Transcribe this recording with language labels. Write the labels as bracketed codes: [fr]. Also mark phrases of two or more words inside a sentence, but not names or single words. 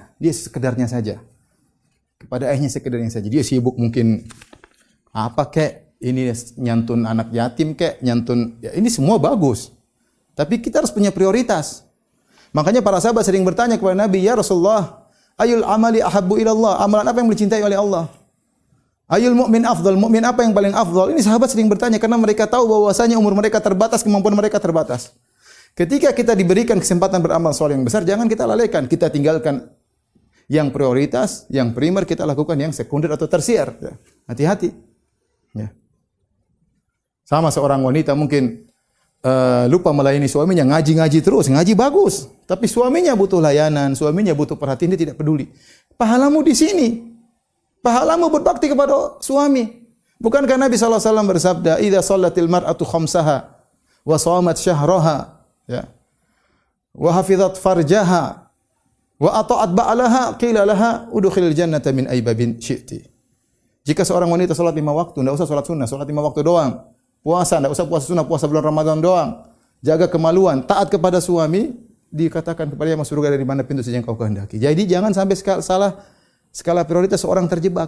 [id] Dia sekedarnya saja. Kepada ayahnya sekedarnya saja. Dia sibuk mungkin apa kek, ini nyantun anak yatim kek, nyantun ya ini semua bagus. Tapi kita harus punya prioritas. Makanya para sahabat sering bertanya kepada Nabi, [ar] "يا رسول الله, أي الأعمال أحب إلى الله?" [id] Amalan apa yang dicintai oleh Allah? [ar] أي المؤمن أفضل, [id] mu'min apa yang paling afdal? Ini sahabat sering bertanya karena mereka tahu bahwasanya umur mereka terbatas, kemampuan mereka terbatas. Ketika kita diberikan kesempatan beramal saleh yang besar, jangan kita lalaikan. Kita tinggalkan yang prioritas, yang primer, kita lakukan yang sekunder atau tersier. Hati-hati. Ya. Sama seorang wanita mungkin lupa melayani suaminya, ngaji terus, ngaji bagus. Tapi suaminya butuh layanan, suaminya butuh perhatian, dia tidak peduli. Pahalamu di sini. Pahalamu berbakti kepada suami. Bukankah Nabi SAW bersabda, [ar] "إذا صلت المرأة خمسها وصامت شهرها, ya, وحفظت فرجها وأطاعت بعلها, قيل لها ادخلي الجنة من أي باب شئت." [id] Jika seorang wanita salat 5 waktu, enggak usah salat sunnah, salat 5 waktu doang. Puasa, enggak usah puasa sunnah, puasa bulan Ramadan doang. Jaga kemaluan, taat kepada suami, dikatakan kepadanya masuk surga dari mana pintu saja yang kau kehendaki. Jadi jangan sampai salah skala prioritas seorang terjebak.